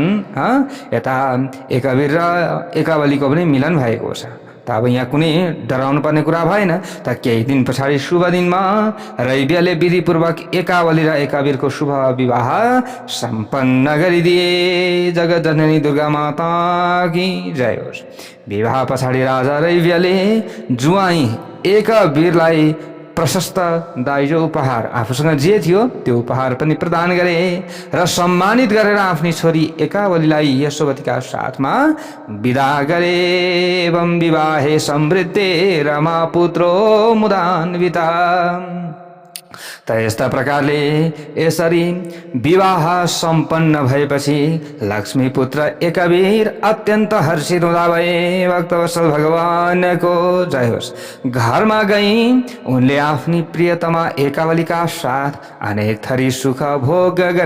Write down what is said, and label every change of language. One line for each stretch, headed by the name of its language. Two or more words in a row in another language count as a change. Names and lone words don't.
Nepali: यता एकवीर र एकावलीको पनि मिलन भएको छ। त अब यहाँ कुनै डराउनु पर्ने कुरा भएन। त केही दिन पछाडि शुभ दिनमा रैव्यले विधिपूर्वक एकावली र एकावीरको शुभ विवाह सम्पन्न गरिदिए। जगतजननी दुर्गा माता की जय होस्। विवाह पछाडि राजा रैव्यले जुवाई एकवीरलाई प्रशस्त दाइजो उपहार आफूसँग जे थियो त्यो उपहार पनि प्रदान गरे र सम्मानित गरेर आफ्नी छोरी एकावलीलाई यशोवतीका साथमा विदा गरे।
Sanskrit: एवं विवाहे समृद्धे रमा पुत्रो मुदान्विता।
Nepali: त यस्ता प्रकारले यसरी विवाह सम्पन्न भएपछि लक्ष्मी पुत्र एकवीर अत्यन्त हर्षित हुँदा भए। भक्तवत्सल भगवानको जय होस्। घरमा गई उनले आफ्नी प्रियतमा एकावलीका साथ अनेक थरी सुख भोग गरे।